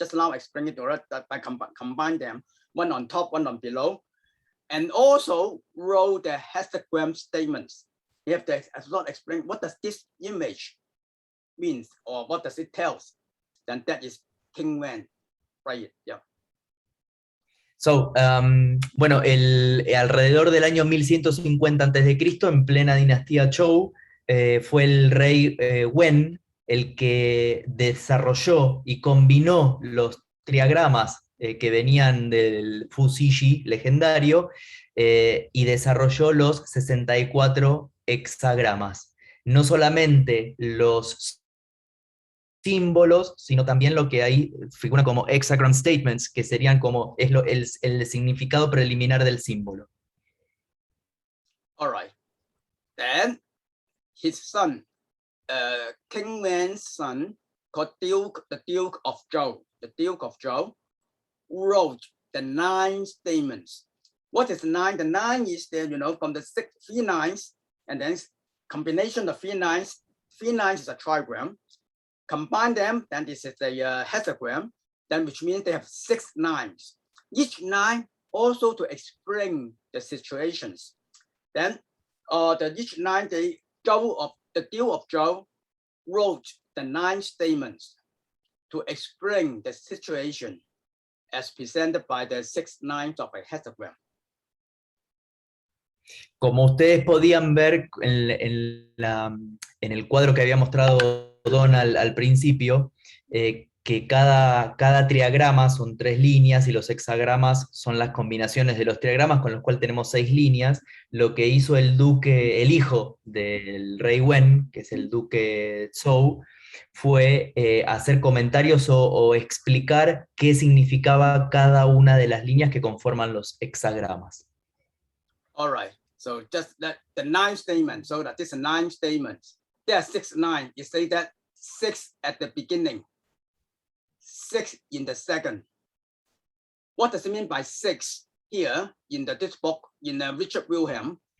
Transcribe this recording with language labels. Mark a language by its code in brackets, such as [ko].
[en] Just now I explained it already that by combine them, one on top, one on below, and also wrote the hexagram statements. You have to explain what does this image means or what does it tells. Then that is King Wen, right? Yeah. [es] So, bueno, alrededor del año 1150 a.C., en plena dinastía Chow, fue el rey Wen el que desarrolló y combinó los triagramas que venían del Fu Xi legendario y desarrolló los 64 hexagramas. No solamente los símbolos, sino también lo que ahí figura como hexagram statements, que serían como el significado preliminar del símbolo. [en] All right. Then his son, King Wen's son, called the Duke of Zhou, wrote the 9 statements. What is 9? The 9 is there, from the 3 lines, and then combination of 3 lines. 3 lines is a trigram. Combine them, then this is a hexagram, then which means they have 6 lines. Each line also to explain the situations. Then each line, the Duke of Zhou wrote the 9 statements to explain the situation as presented by the 6 lines of a hexagram. [es] Como ustedes podían ver en el cuadro que había mostrado Donald al principio, que cada triagrama son 3 líneas y los hexagramas son las combinaciones de los triagramas, con los cuales tenemos 6 líneas. Lo que hizo el hijo del rey Wen, que es el duque Zhou, fue hacer comentarios o explicar qué significaba cada una de las líneas que conforman los hexagramas. [en] All right, so just the 9 statements, so that this 9 statements, there are 6 lines. You say that 6 at the beginning, 6 in the second. What does it mean by 6 here in this book, in Richard Wilhelm?